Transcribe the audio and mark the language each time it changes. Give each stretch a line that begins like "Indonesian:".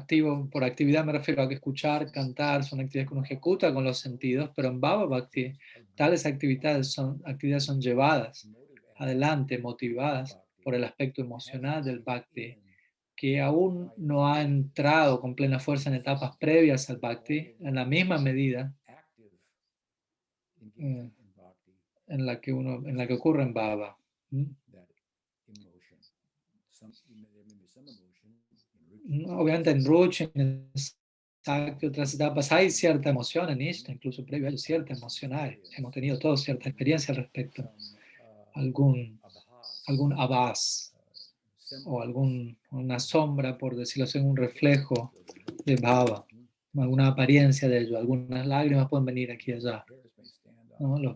Spanish: Activo, por actividad me refiero a que escuchar, cantar son actividades que uno ejecuta con los sentidos, pero en Bhava Bhakti tales actividades son llevadas adelante, motivadas por el aspecto emocional del Bhakti, que aún no ha entrado con plena fuerza en etapas previas al Bhakti, en la misma medida
English: active engagement in bhakti,
Spanish: en la que ocurre en Bhava. ¿Mm?
English: that emotion. There may be some emotion in Ruchi.
Spanish: Obviamente en Ruchi, en Sakti, otras etapas hay cierta emoción en Ishta, incluso previo hay cierta emoción hay. Hemos tenido todos cierta experiencia al respecto. Algún abhas o una sombra, por decirlo así, un reflejo de Bhava, alguna apariencia de ello, algunas lágrimas pueden venir aquí y allá, ¿no?